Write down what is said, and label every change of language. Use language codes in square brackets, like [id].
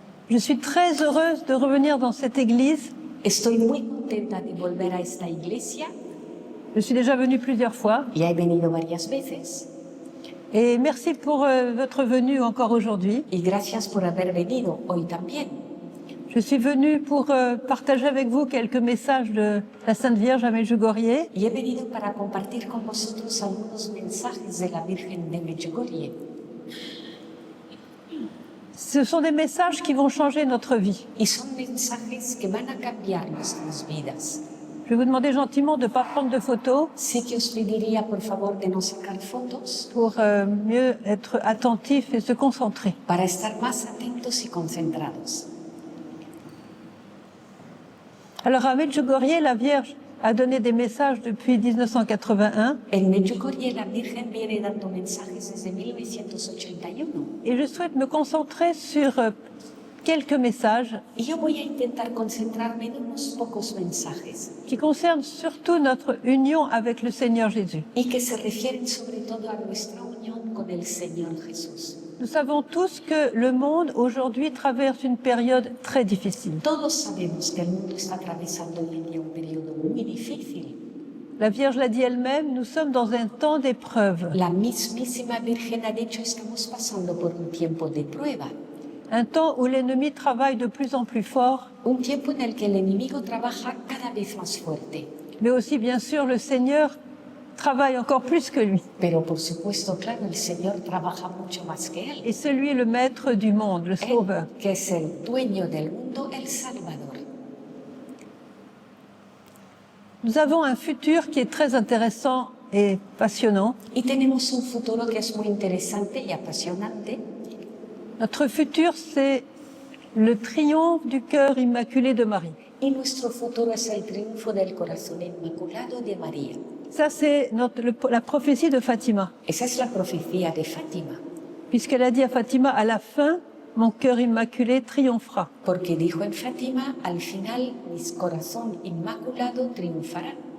[fr] Je suis très heureuse de revenir dans cette église. [es] Estoy muy contenta de volver a esta iglesia. [fr] Je suis déjà venue plusieurs fois. [es] Ya he venido varias veces. [fr] Et merci pour votre venue encore aujourd'hui. [es] Y gracias por haber venido hoy también. [fr] Je suis venue pour partager avec vous quelques messages de la Sainte Vierge à Medjugorje. [es] Y he venido para compartir con vosotros algunos mensajes de la Virgen de Medjugorje. [fr] Ce sont des messages qui vont changer notre vie. [es] Y son mensajes que van a cambiar nuestras vidas. [fr] Je vais vous demander gentiment de ne pas prendre de photos [es] Sí que os pediría, por favor, de no sacar fotos [fr] pour mieux être attentif et se concentrer. [es] para estar más atentos y concentrados. [fr] Alors à Medjugorje, la Vierge a donné des messages depuis 1981 [es] En Medjugorje la Virgen viene dando mensajes desde 1981 [fr] et je souhaite me concentrer sur quelques messages [es] y yo voy a intentar concentrarme en unos pocos mensajes [fr] qui concernent surtout notre union avec le Seigneur Jésus. [es] y que se refieren sobre todo a nuestra unión con el Señor Jesús. [fr] Nous savons tous que le monde aujourd'hui traverse une période très difficile. [es] Todos sabemos que el mundo está atravesando hoy en día un periodo muy difícil. [fr] La Vierge l'a dit elle-même, nous sommes dans un temps d'épreuve, [es] La mismísima Virgen ha dicho, estamos pasando por un tiempo de prueba, [fr] un temps où l'ennemi travaille de plus en plus fort, [es] un tiempo en el que el enemigo trabaja cada vez más fuerte. [fr] mais aussi bien sûr le Seigneur travaille encore plus que lui. [es] Pero por supuesto, claro, el Señor trabaja mucho más que él. [fr] Et celui le maître du monde, le sauveur. [es] Él, que es el dueño del mundo, el Salvador. [fr] Nous avons un futur qui est très intéressant et passionnant. [es] Y tenemos un futuro que es muy interesante y apasionante. [fr] Notre futur, c'est le triomphe du cœur immaculé de Marie. [es] Y nuestro futuro es el triunfo del corazón inmaculado de María. [fr] Ça, c'est la prophétie de Fatima, [es] Esa es la profecía de Fátima, [fr] puisqu'elle a dit à Fatima, à la fin, mon cœur immaculé triomphera. [es] porque dijo en Fátima, al final mi corazón inmaculado triunfará.